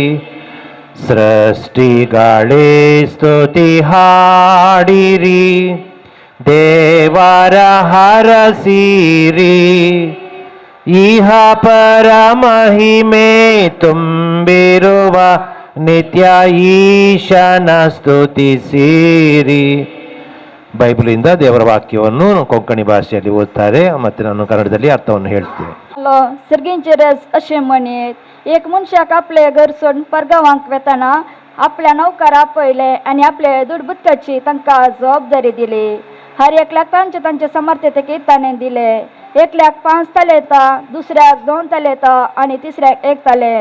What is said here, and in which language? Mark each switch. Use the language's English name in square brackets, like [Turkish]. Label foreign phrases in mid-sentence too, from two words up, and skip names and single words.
[Kannada] ಸೃಷ್ಟಿಗಳೇ ಸ್ತುತಿ ಹಾಡಿರಿ, ದೇವರ ಹರಸಿರಿ, ಇಹ ಪರ ಮಹಿಮೆ ತುಂಬಿರುವ ನಿತ್ಯ ಈಶನ ಸ್ತುತಿಸಿರಿ. ಬೈಬಲಿಂದ ದೇವರ ವಾಕ್ಯವನ್ನು ಕೊಂಕಣಿ ಭಾಷೆಯಲ್ಲಿ ಓದ್ತಾರೆ, ಮತ್ತೆ ನಾನು ಕನ್ನಡದಲ್ಲಿ ಅರ್ಥವನ್ನು ಹೇಳ್ತೇನೆ. [Konkani] सर्गींचे रस असे म्हणत, एक मनशाक आपले घर सोडून परगांवाक वेताना आपल्या नौकारा पळयले आनी आपले दुडबुत्काची तांकां जबाबदारी दिली. हर एकल्याक तांचे तांचे समर्थतेक ताणें दिले. एकल्याक 5 तालेंतां, दुसऱ्याक 2 तालेंतां आनी तिसऱ्याक 1 तालेंत.